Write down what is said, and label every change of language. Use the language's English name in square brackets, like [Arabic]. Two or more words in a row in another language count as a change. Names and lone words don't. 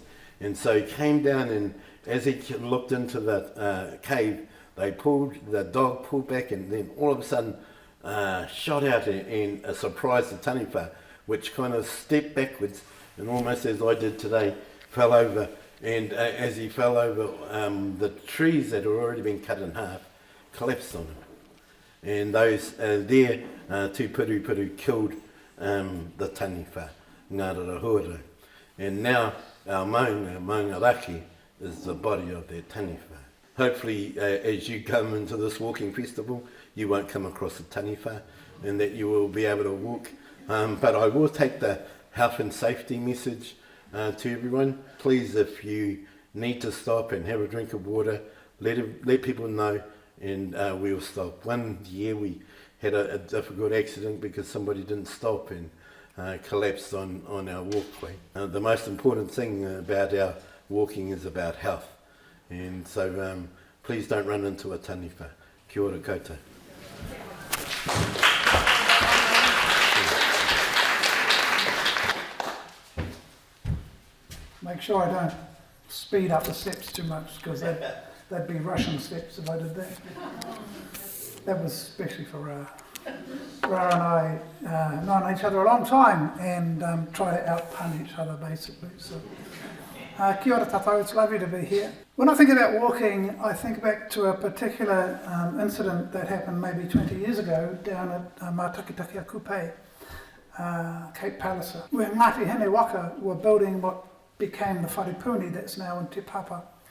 [English] And so he came down, and as he looked into the cave, the dog pulled back, and then all of a sudden shot out and surprised the taniwha, which kind of stepped backwards, and almost as I did today, fell over. And as he fell over, the trees that had already been cut in half collapsed on him. And those there, Tūpurupuru killed the taniwha, Ngāti Rahuara. And now our [Māori] maunga raki, [English] is the body of their taniwha. Hopefully, as you come into this walking festival, you won't come across a taniwha, and that you will be able to walk. But I will take the health and safety message to everyone. Please, if you need to stop and have a drink of water, let people know, and we'll stop. One year we had a difficult accident because somebody didn't stop and collapsed on our walkway. The most important thing about our walking is about health, and so please don't run into a taniwha. [Māori] Kia ora koutou. [English] Make sure I don't speed up the steps too much, because they'd be Russian steps if I did that. That was especially for Ra and I known each other a long time and try to out-pun each other basically. So, [Māori] kia ora tātou, [English] it's lovely to be here. When I think about walking, I think back to a particular incident that happened maybe 20 years ago down at Mātakitaki Kupe, Cape Palliser, where Ngāti Hene Waka were building what became the wharepuni that's now in Te Papa.